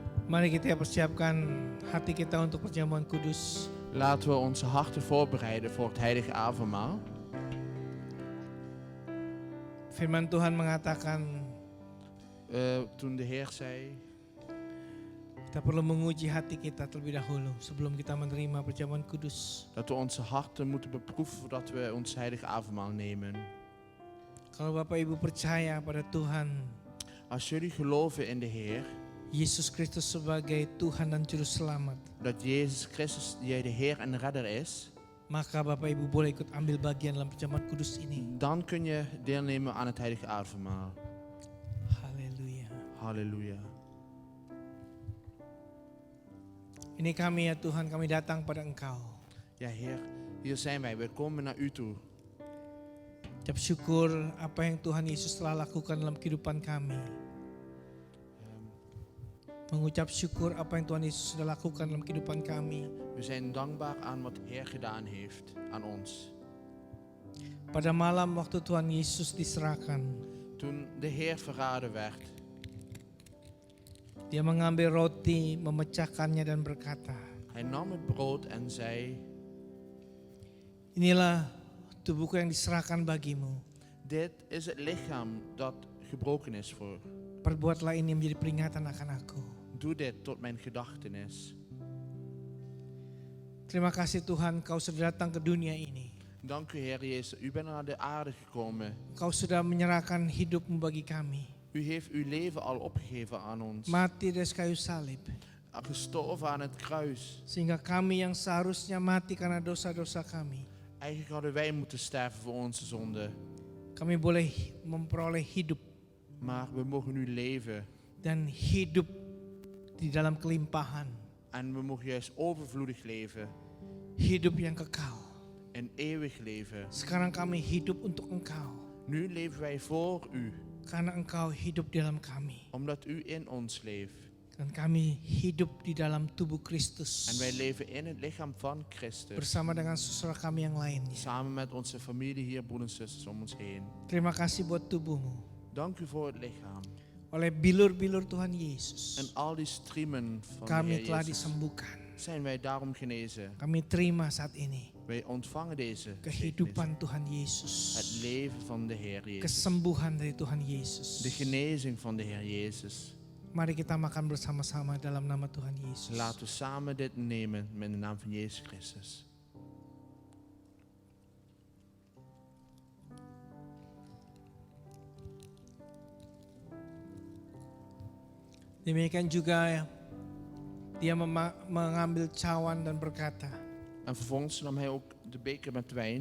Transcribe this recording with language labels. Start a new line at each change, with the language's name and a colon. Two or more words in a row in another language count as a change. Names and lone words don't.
Indonesian: Mari kita persiapkan hati kita untuk perjamuan kudus.
Dutch: Laten we onze harten voorbereiden voor het heilige avondmaal.
Indonesian: Firman Tuhan mengatakan
Dutch: Toen de Heer zei,
Indonesian: kita perlu menguji hati kita terlebih dahulu sebelum kita menerima perjamuan kudus.
Dutch: dat we onze harten moeten beproeven voordat we ons heilige avondmaal nemen.
Indonesian: Kalau Bapak Ibu percaya pada Tuhan
Dutch: Als jullie geloven in de Heer,
Indonesian: Yesus Kristus sebagai Tuhan dan Juru Selamat,
Dutch: dat Jezus Christus jij de Heer en Redder is,
Indonesian: maka Bapak Ibu boleh ikut ambil bagian dalam perjamuan kudus ini.
Dutch: dan kun je deelnemen aan het heilige avondmaal.
Indonesian: Haleluya.
Dutch: Halleluja.
Indonesian: Ini kami ya Tuhan, kami datang pada Engkau.
Dutch: Ja Heer, hier zijn wij. We komen naar u toe.
Indonesian: Ucap syukur apa yang Tuhan Yesus telah lakukan dalam kehidupan kami. Mengucap syukur apa yang Tuhan Yesus sudah lakukan dalam kehidupan kami.
Dutch: We zijn dankbaar aan wat de Heer gedaan heeft aan ons.
Indonesian: Pada malam waktu Tuhan Yesus diserahkan,
Dutch: Toen de Heer verraden werd,
Indonesian: Dia mengambil roti, memecahkannya dan berkata,
Dutch: hij nam het brood en zei,
Indonesian: inilah tubuhku yang diserahkan bagimu.
Dutch: dit is het lichaam dat gebroken is voor.
Indonesian: Perbuatlah ini menjadi peringatan akan aku.
Dutch: Doe dit tot mijn gedachtenis.
Indonesian: Terima kasih Tuhan, Kau sudah datang ke dunia ini.
Dutch: Dank u Heer Jezus, u bent naar de aarde gekomen.
Indonesian: Kau sudah menyerahkan hidupmu bagi kami.
Dutch: U heeft uw leven al opgegeven aan ons.
Indonesian: Mati di atas kayu salib.
Dutch: Gestorven aan het kruis.
Indonesian: Sehingga kami yang seharusnya mati karena dosa-dosa kami,
Dutch: Eigenlijk hadden wij moeten sterven voor onze zonde.
Indonesian: kami boleh memperoleh hidup
Dutch: Maar we mogen nu leven.
Indonesian: dan hidup di dalam kelimpahan.
Dutch: En we mogen juist overvloedig leven.
Indonesian: Hidup yang kekal.
Dutch: Een eeuwig leven.
Indonesian: Sekarang kami hidup untuk Engkau.
Dutch: Nu leven wij voor u.
Indonesian: Karena Engkau hidup di dalam kami.
Dutch: Omdat u in ons leeft.
Indonesian: Dan kami hidup di dalam tubuh Kristus.
Dutch: En wij leven in het lichaam van Christus.
Indonesian: Bersama dengan saudara kami yang lainnya.
Dutch: Samen met onze familie hier, broeders en zusters om ons heen.
Indonesian: Terima kasih buat tubuhmu.
Dutch: Dank u voor het lichaam.
Indonesian: Oleh bilur-bilur Tuhan Yesus,
Dutch: En al die striemen van de
Indonesian: kami
Dutch: Heer
Indonesian: telah
Dutch: Jezus
Indonesian: disembuhkan.
Dutch: zijn wij daarom genezen.
Indonesian: Kami terima saat ini
Dutch: Wij ontvangen deze zegenis.
Indonesian: kehidupan Tuhan Yesus.
Dutch: Het leven van de Heer Jezus.
Indonesian: Kesembuhan dari Tuhan Yesus.
Dutch: De genezing van de Heer Jezus.
Indonesian: Mari kita makan bersama-sama dalam nama Tuhan Yesus.
Dutch: Laten we samen dit nemen met de naam van Jezus Christus.
Indonesian: Demikian juga dia mengambil cawan dan berkata,
Dutch: En vervolgens nam hij ook de beker met wijn.